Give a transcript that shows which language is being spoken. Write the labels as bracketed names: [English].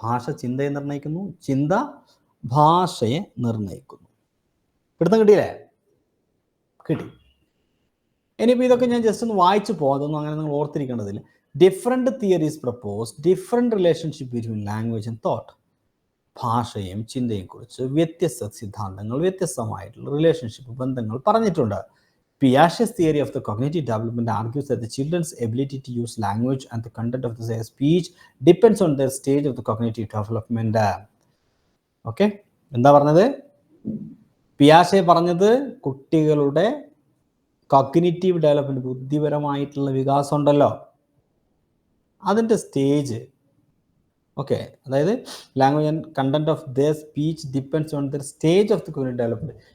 [Malayalam] ഭാഷ ചിന്തയെ നിർണ്ണയിക്കുന്നു, ചിന്ത ഭാഷയെ നിർണ്ണയിക്കുന്നു. പിടുത്തം കിട്ടിയില്ലേ? കിട്ടി. ഇനിയിപ്പോൾ ഇതൊക്കെ ഞാൻ ജസ്റ്റ് ഒന്ന് വായിച്ചു പോകാം, അതൊന്നും അങ്ങനെ നിങ്ങൾ ഓർത്തിരിക്കേണ്ടതില്ല. [English] Different theories propose different relationship between language and thought. [Malayalam] ഭാഷയും ചിന്തയും കുറിച്ച് വ്യത്യസ്ത സിദ്ധാന്തങ്ങൾ, വ്യത്യസ്തമായിട്ടുള്ള റിലേഷൻഷിപ്പ് ബന്ധങ്ങൾ പറഞ്ഞിട്ടുണ്ട്. [English] Piaget's theory of the cognitive development argues that the children's ability to use language and the content of their speech depends on their stage of the cognitive development. [Malayalam] Okay, എന്താ പറഞ്ഞത്? പിയാഷെ പറഞ്ഞത് കുട്ടികളുടെ കോഗ്നിറ്റീവ് ഡെവലപ്മെന്റ്, ബുദ്ധിപരമായിട്ടുള്ള വികാസം ഉണ്ടല്ലോ, അതിൻ്റെ stage. Okay, അതായത് [English] Language and content of their speech depends on their stage of the cognitive development.